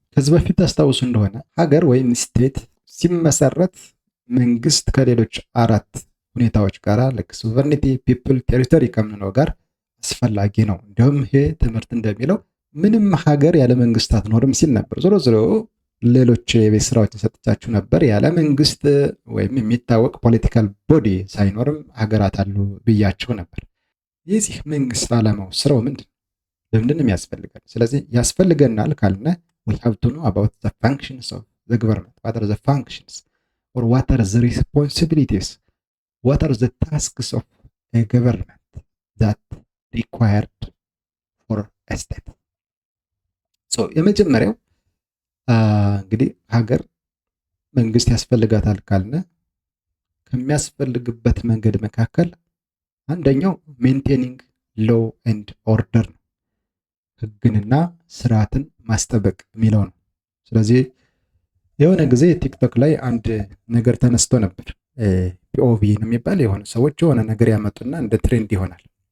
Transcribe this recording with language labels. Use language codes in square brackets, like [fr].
[am] ከዚህ በፊት ታስታውሱ እንደሆነ ሀገር ወይም ስቴት ሲመሰረት መንግስት ከሌሎች አራት ሁኔታዎች ጋር ልክ ሶቨርኒቲ፣ ፒፕል፣ ቴሪቶሪ ከምንለው ጋር አስፈላጊ ነው። እንዲሁም ይሄ ትምህርት እንደሚለው ምንም ሀገር ያለ መንግስት አትኖርም ሲል ነበር። ዞሮ ዞሮ ሌሎች የቤት ስራዎችን ሰጥቻችሁ ነበር። ያለ መንግስት ወይም የሚታወቅ ፖለቲካል ቦዲ ሳይኖርም ሀገራት አሉ ብያቸው ነበር። የዚህ መንግስት ዓላማው ስራው ምንድን ነው? ለምንድን ነው የሚያስፈልገን? ስለዚህ ያስፈልገናል ካልነ [en] we have to know about the functions of the government. What are the functions or what are the responsibilities? What are the tasks of a government that required for a state? [am] So የመጀመሪያው እንግዲህ ሀገር መንግስት ያስፈልጋታል ካልነ ከሚያስፈልግበት መንገድ መካከል አንደኛው ሜንቴኒንግ ሎው ኤንድ ኦርደር ነው። ህግንና ስርዓትን ማስጠበቅ የሚለው ነው። ስለዚህ የሆነ ጊዜ ቲክቶክ ላይ አንድ ነገር ተነስቶ ነበር። ፒኦቪ ነው የሚባል የሆነ ሰዎች የሆነ ነገር ያመጡና እንደ ትሬንድ ይሆናል።